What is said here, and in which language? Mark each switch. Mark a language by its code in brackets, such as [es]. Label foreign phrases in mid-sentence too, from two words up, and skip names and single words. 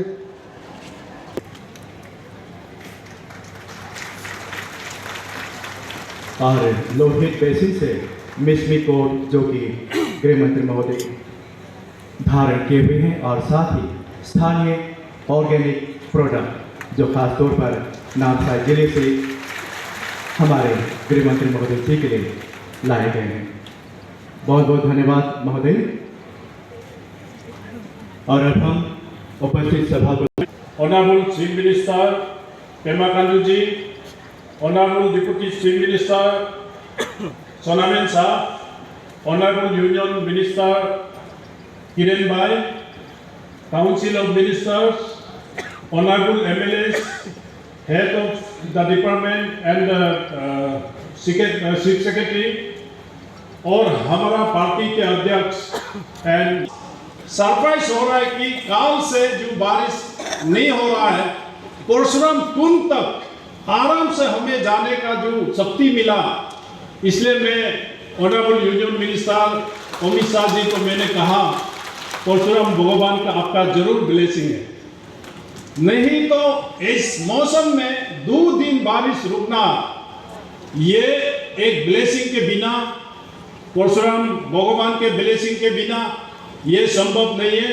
[hi] और लोहित बेसिन से मिसमी कोट जो कि गृह मंत्री महोदय धारण किए हुए हैं, और साथ ही स्थानीय ऑर्गेनिक प्रोडक्ट जो खास तौर पर नामसाई जिले से हमारे गृह मंत्री महोदय जी के लिए लाए गए हैं। बहुत बहुत धन्यवाद महोदय। और अब हम उपस्थित सभा को [en] Honorable Chief Minister Pema Khandu ji, Honorable Deputy Chief Minister Sonamen Shah, Honorable Union Minister Kiren Bhai, Council of Ministers, Honorable MLAs, Head of the Department and Chief Secretary, [hi] और हमारा पार्टी के अध्यक्ष [en] and surprise [hi] हो रहा है कि काल से जो बारिश नहीं हो रहा है, परशुराम कुंड तक आराम से हमें जाने का जो शक्ति मिला, इसलिए मैं [en] Honorable Union Minister [hi] अमित शाह जी को मैंने कहा परशुराम भगवान का आपका जरूर ब्लेसिंग है, नहीं तो इस मौसम में 2 दिन बारिश रुकना ये एक ब्लेसिंग के बिना, परशुराम भगवान के ब्लेसिंग के बिना ये संभव नहीं है।